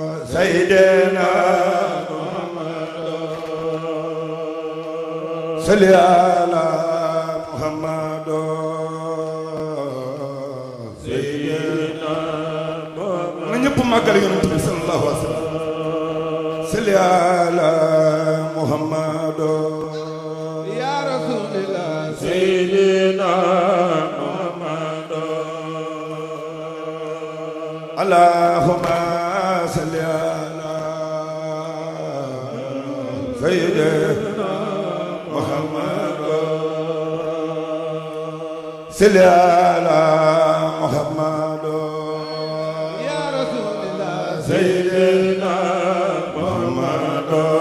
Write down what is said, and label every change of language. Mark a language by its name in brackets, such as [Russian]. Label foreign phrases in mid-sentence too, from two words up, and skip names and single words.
[Arabic] سيدنا صل على محمد سيدنا محمد [Wolof] ñëpp màggal Yonent bi [Arabic] صلى الله عليه وسلم صل على محمد يا رسول الله سيدنا محمد اللهم صل على سيدنا محمد صل على محمد يا رسول الله سيدنا محمد